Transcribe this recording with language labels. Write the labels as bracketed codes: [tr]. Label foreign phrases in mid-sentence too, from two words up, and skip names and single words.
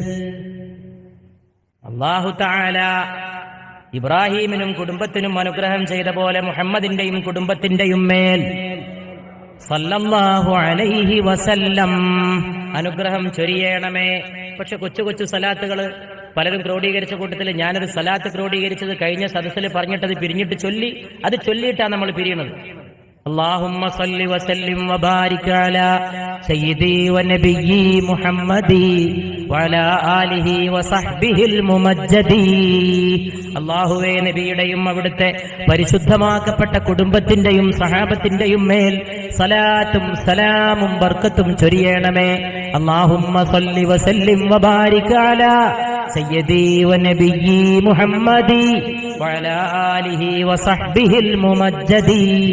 [ar] الله تعالى [ml] ഇബ്രാഹീമിനും കുടുംബത്തിനും അനുഗ്രഹം ചെയ്ത പോലെ മുഹമ്മദിന്റെയും കുടുംബത്തിന്റെയും മേൽ [ar] صلى الله عليه وسلم [ml] അനുഗ്രഹം ചൊരിയണമേ. പക്ഷെ കൊച്ചു കൊച്ചു സലാത്തുകൾ പലരും ക്രോഡീകരിച്ച കൂട്ടത്തിൽ ഞാനൊരു സലാത്ത് ക്രോഡീകരിച്ചത് കഴിഞ്ഞ സദസ്സിൽ പറഞ്ഞിട്ടത് പിരിഞ്ഞിട്ട് അത് ചൊല്ലിയിട്ടാണ് നമ്മൾ പിരിയുന്നത്. [ar] اللهم صل وسلم وبارك على سيدي ونبيي محمد وعلى آله وصحبه الممجد. [ml] അല്ലാഹുവേ, നബിയുടെയും അവിടുത്തെ പരിശുദ്ധമാക്കപ്പെട്ട കുടുംബത്തിന്റെയും സഹാബത്തിന്റെയും മേൽ സലാത്തും സലാമും ബർക്കത്തും ചൊരിയണമേ. [ar] اللهم صل وسلم وبارك على سيدي ونبيي محمد وعلى آله وصحبه الممجد.